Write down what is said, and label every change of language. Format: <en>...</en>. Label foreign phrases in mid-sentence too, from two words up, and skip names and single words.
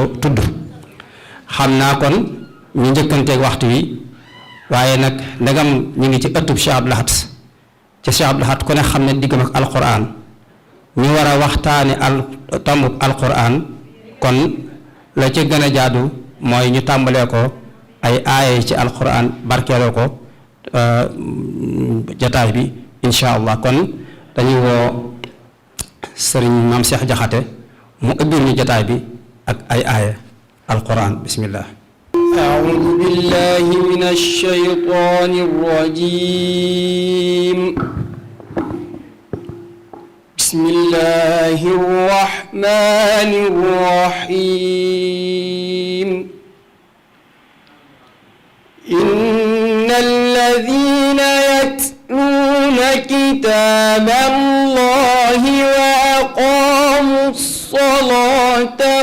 <wo>tudd xam naa kon ñu njëkkanteeg waxtu wi waaye nag ndegam ñu ngi ci ëttub Cheikh Abdou Lahad ci Cheikh Abdou Lahad ku ne xam ne diggam ak alquran ñu war a waxtaane tombub alquran kon la ci gën a jaadu mooy ñu tàmbalee ko ay aaya ci alquran barkeeloo ko jataay bi</wo> <ar>إن شاء الله</ar> <wo>kon dañuy woo sëriñ maam Cheikh Jaxate mu ëbbir ñu jataay bi ak ay aaya alquran bismillah</wo> <ar>أعوذ بالله من الشيطان الرجيم بسم الله الرحمن الرحيم إن الذين يتلون كتاب الله وأقاموا الصلاة</ar>